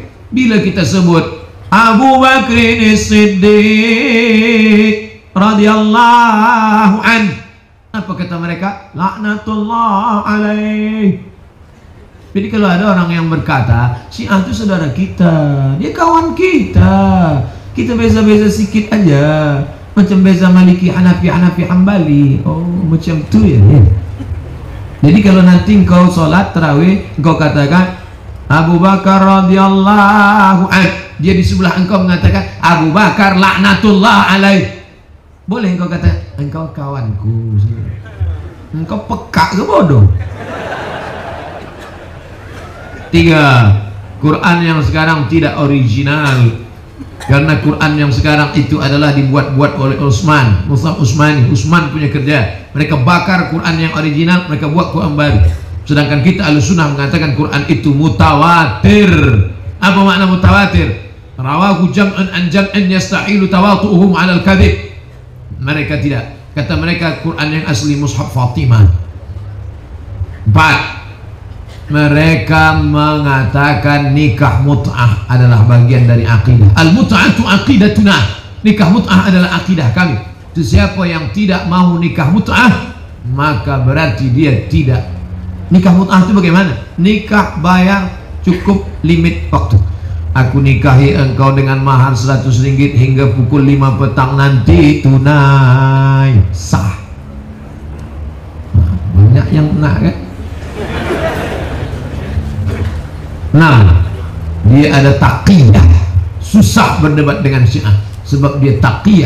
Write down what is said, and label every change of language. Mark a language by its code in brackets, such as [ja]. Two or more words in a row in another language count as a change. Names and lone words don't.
[ms] Bila kita sebut Abu Bakrin Siddiq [ar] radhiyallahu an, [ms] apa kata mereka? [ar] Laknatullah alaih. [ms] Jadi kalau ada orang yang berkata Syiah itu saudara kita, dia kawan kita, kita beza-beza sikit aja, macam beza Maliki, Hanafi, Hambali. Oh macam tu ya. Jadi kalau nanti engkau sholat tarawih, engkau katakan Abu Bakar [ar] radhiyallahu an, [ms] dia di sebelah engkau mengatakan Abu Bakar [ar] laknatullah alaih. [ms] Boleh engkau kata engkau kawanku, engkau peka ke bodoh? 3, Quran yang sekarang tidak original, karena Quran yang sekarang itu adalah dibuat-buat oleh Utsman, Mushaf Utsmani. Utsman punya kerja, mereka bakar Quran yang original, mereka buat Quran baru. Sedangkan kita Ahlussunnah mengatakan Quran itu mutawatir. Apa makna mutawatir? [ar] Rawahu jam'an an jam'an yastahilu tawatu'uhum 'alal kadhib. [ms] Mereka tidak. Kata mereka Quran yang asli Mushaf Fatimah. 4, mereka mengatakan nikah mut'ah adalah bagian dari akidah. [ar] Al-mut'atu aqidatuna. [ms] Nikah mut'ah adalah akidah kami. Itu siapa yang tidak mau nikah mut'ah, maka berarti dia tidak. Nikah mut'ah itu bagaimana? Nikah bayar cukup limit waktu. Aku nikahi engkau dengan mahar 100 ringgit hingga pukul 5 petang nanti, tunai, sah. Nah, banyak yang nak kan? 6, dia ada taqiyah. Susah berdebat dengan Syiah sebab dia taqiyah.